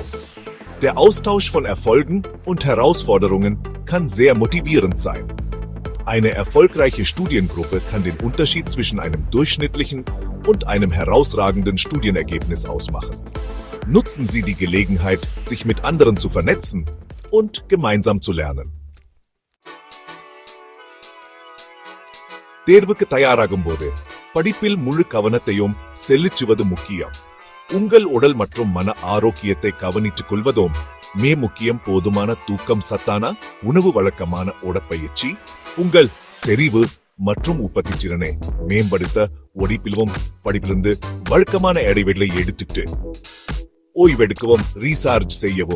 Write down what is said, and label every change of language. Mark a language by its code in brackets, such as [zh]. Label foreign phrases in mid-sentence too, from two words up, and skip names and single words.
[de] Der Austausch von Erfolgen und Herausforderungen kann sehr motivierend sein. Eine erfolgreiche Studiengruppe kann den Unterschied zwischen einem durchschnittlichen und einem herausragenden Studienergebnis ausmachen. Nutzen Sie die Gelegenheit, sich mit anderen zu vernetzen und gemeinsam zu lernen. [ta] தேர்வுக்கு தயாராகும்போது படிப்பில் முழு கவனத்தையும் செலுத்துவது முக்கியம். உங்கள் உடல் மற்றும் மன ஆரோக்கியத்தை கவனித்துக் கொள்வதும் முக்கியம். போதுமான தூக்கம், சத்தான உணவு, வழக்கமான உடற்பயிற்சி உங்கள் செறிவு மற்றும் உற்பத்தி திறனை மேம்படுத்த ஒடிப்பிலும் படிப்பிலிருந்து வழக்கமான இடைவெளியை எடுத்துட்டு ஓய்வெடுக்கவும், ரீசார்ஜ் செய்யவும்.